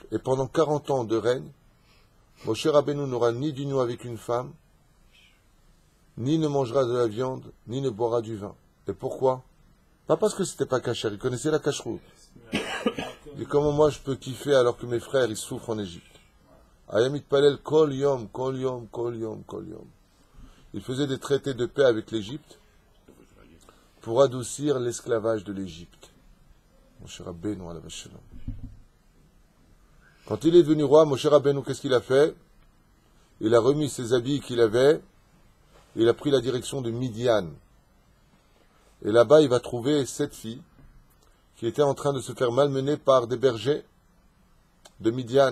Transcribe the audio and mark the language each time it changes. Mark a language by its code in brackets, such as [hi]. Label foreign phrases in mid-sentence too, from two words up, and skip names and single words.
[fr] Et pendant 40 ans de règne, Moshe Rabbeinu n'aura ni d'union avec une femme, ni ne mangera de la viande, ni ne boira du vin. Et pourquoi? Pas parce que c'était pas caché, il connaissait la cacheroute. Et comment moi je peux kiffer alors que mes frères ils souffrent en Égypte? [he] היה מתפלל כל יום, כל יום, כל יום, כל יום. [fr] Il faisait des traités de paix avec l'Égypte pour adoucir l'esclavage de l'Égypte. Moshe Rabbeinu [he] עליו השלום. [fr] Quand il est devenu roi, Moshe Rabbeinu, qu'est-ce qu'il a fait? Il a remis ses habits qu'il avait, il a pris la direction de Midian. Et là-bas, il va trouver 7 filles qui étaient en train de se faire malmener par des bergers de Midian.